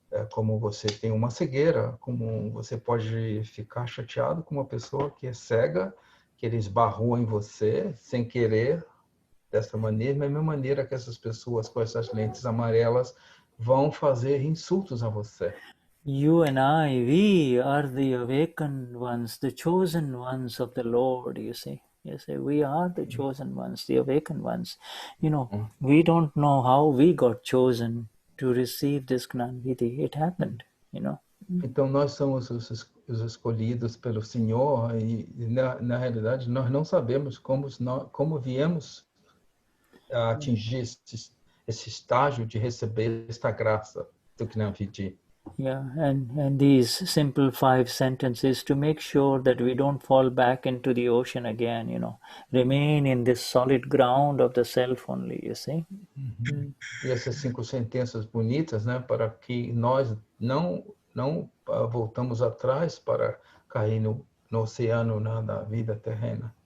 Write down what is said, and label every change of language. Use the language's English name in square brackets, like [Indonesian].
[Portuguese] Como você tem uma cegueira, como você pode ficar chateado com uma pessoa que é cega, que ele esbarrou em você sem querer, dessa maneira, da mesma maneira que essas pessoas com essas lentes amarelas vão fazer insultos a você. [English] You and I, we are the awakened ones, the chosen ones of the Lord, you see. You say, we are the chosen ones, the awakened ones. We don't know how we got chosen to receive this Gnani. It happened, [Portuguese] Então, nós somos os escolhidos pelo Senhor e na realidade, nós não sabemos como viemos a atingir esse estágio de receber esta graça do Gnani. [English] Yeah, and these simple 5 sentences to make sure that we don't fall back into the ocean again, remain in this solid ground of the self only, you see. [Portuguese] E essas 5 sentenças bonitas, né, para que nós não voltamos atrás para cair no oceano da vida terrena.